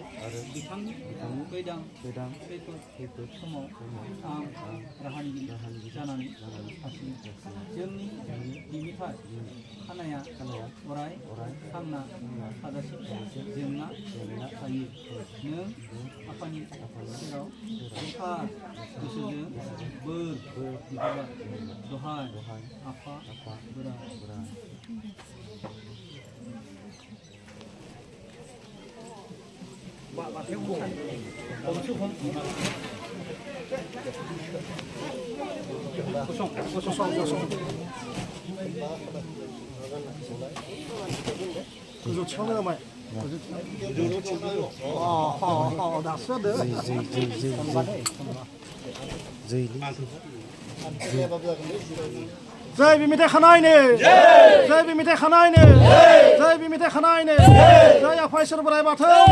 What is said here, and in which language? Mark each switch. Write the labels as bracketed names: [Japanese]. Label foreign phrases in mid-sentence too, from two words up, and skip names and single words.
[Bodo] बिथांनि खैदां खैफोद समाव आं राहानिगिरि जानानै थासिगोन जोंनि बिनिफ्राय खानाया अराय थांना थाजासिम जोंना थायो नों आफानि सेराव गोथार गोसोजों बोर बिहरबाय दहाय आफा बोराइ bathou kosong goजौ थिखांनो नामाय दासो जय बिमिथाय खानायनो जय बिमिथाय खानायनो जय बिमिथाय खानायनो जय आफा इसोर बोराइ बाथौ